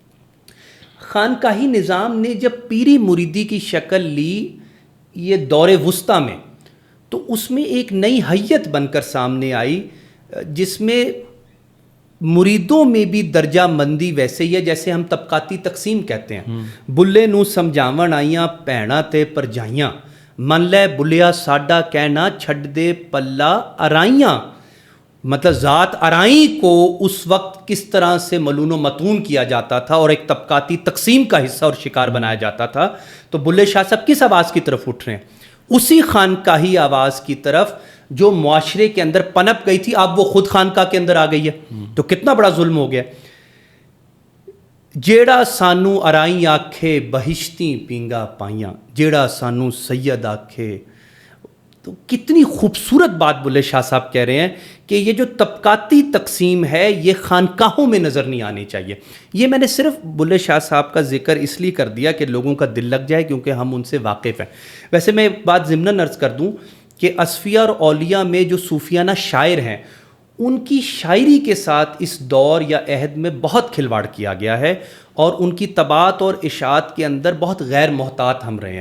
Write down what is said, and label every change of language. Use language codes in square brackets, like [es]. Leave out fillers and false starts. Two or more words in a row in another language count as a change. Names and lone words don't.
[ur] خانقاہی نظام نے جب پیری مریدی کی شکل لی یہ دور وسطیٰ میں، تو اس میں ایک نئی حیت بن کر سامنے آئی جس میں مریدوں میں بھی درجہ مندی ویسے ہی ہے جیسے ہم طبقاتی تقسیم کہتے ہیں. [pa] بلے نو سمجھاون آئیاں بھیناں تے پرجائیاں، من لے بلیا ساڈا کہنا چھڈ دے پلہ ارائیاں. [ur] مطلب ذات ارائی کو اس وقت کس طرح سے ملون و متون کیا جاتا تھا اور ایک طبقاتی تقسیم کا حصہ اور شکار بنایا جاتا تھا. تو بلے شاہ صاحب کس آواز کی طرف اٹھ رہے ہیں؟ اسی خانقاہی آواز کی طرف جو معاشرے کے اندر پنپ گئی تھی. اب وہ خود خانقاہ کے اندر آ گئی ہے تو کتنا بڑا ظلم ہو گیا. [pa] جیڑا سانو ارائی آکھے بہشتی پینگا پائیاں، جیڑا سانو سید آکھے. [ur] تو کتنی خوبصورت بات بلے شاہ صاحب کہہ رہے ہیں کہ یہ جو طبقاتی تقسیم ہے یہ خانقاہوں میں نظر نہیں آنی چاہیے. یہ میں نے صرف بلے شاہ صاحب کا ذکر اس لیے کر دیا کہ لوگوں کا دل لگ جائے کیونکہ ہم ان سے واقف ہیں. ویسے میں ایک بات ضمناً عرض کر دوں کہ اصفیاء اور اولیاء میں جو صوفیانہ شاعر ہیں ان کی شاعری کے ساتھ اس دور یا عہد میں بہت کھلواڑ کیا گیا ہے اور ان کی طباعت اور اشاعت کے اندر بہت غیر محتاط ہم رہے ہیں.